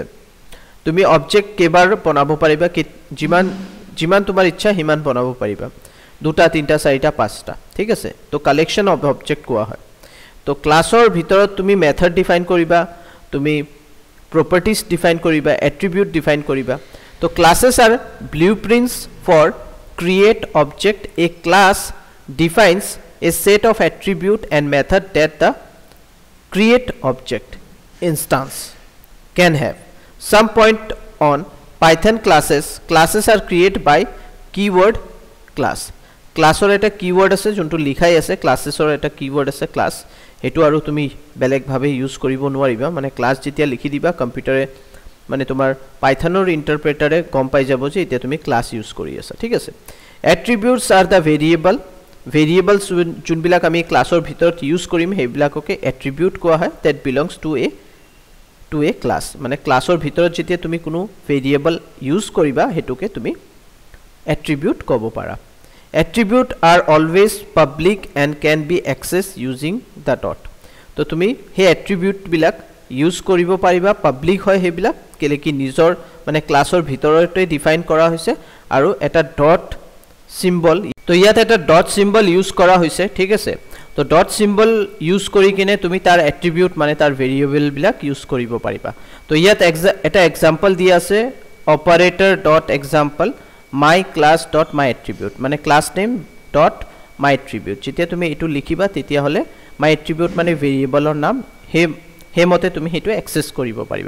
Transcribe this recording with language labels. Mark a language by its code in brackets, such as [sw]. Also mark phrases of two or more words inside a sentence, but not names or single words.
[as] তুমি অবজেক্ট কেইবাৰ বনাব পাৰিবা, যিমান যিমান তোমাৰ ইচ্ছা সিমান বনাব পাৰিবা, 2টা 3টা 4টা 5টা, ঠিক আছে। তো [en] collection of object [as] কোৱা হয়। তো ক্লাছৰ ভিতৰত তুমি [en] method define [as] কৰিবা, তুমি [en] properties define [as] কৰিবা, [en] attribute define [as] কৰিবা। [en] তো classes are blueprints for create object. a class defines a set of attribute and method that the create object instance can have. Some point on Python classes are created by keyword class. [as] Class or eta keyword ase jonto likhai ase, classes or eta keyword ase class, হেতু আৰু তুমি বেলেগ ভাবে use কৰিব নোৱাৰিবা, মানে class যেতিয়া লিখি দিবা computer এ মানে তোমাৰ Python ৰ interpreter এ গম পাই যাব যে এতিয়া তুমি class use কৰি আছা, ঠিক আছে. [en] Attributes are the variables [as] যোনবিলাক আমি ক্লাছৰ ভিতৰত ইউজ কৰিম সেইবিলাককে এট্ৰিবিউট কোৱা হয়, [en] that belongs to a class। [as] মানে ক্লাছৰ ভিতৰত যেতিয়া তুমি কোনো [en] variable use [as] কৰিবা হেতুকে তুমি এট্ৰিবিউট ক'ব পাৰা। [en] attribute are always public and can be access using the dot. [as] তো তুমি সেই এট্ৰিবিউটবিলাক ইউজ কৰিব পাৰিবা, পাব্লিক হয় সেইবিলাক, কেলে কি নিজৰ মানে ক্লাছৰ ভিতৰতে ডিফাইন কৰা হৈছে আৰু এটা [en] dot symbol. [as] তো ইয়াত এটা [en] dot symbol use [as] করা হয়েছে, ঠিক আছে। তো [en] dot symbol use [as] কৰি কিনে তুমি তাৰ এট্ৰিবিউট মানে তাৰ ভেৰিয়েবল বিলাক ইউজ কৰিব পাৰিবা। তো ইয়াত এটা এক্সাম্পল দিয়া আছে, [en] operator dot example my class dot my attribute, [as] মানে [en] class name dot my attribute. [as] যেতিয়া তুমি এইটো লিখিবা তেতিয়া হলে [en] my attribute [as] মানে ভেৰিয়েবলৰ নাম, সেই মতে তুমি সেইটো এক্সেছ কৰিব পাৰিবা।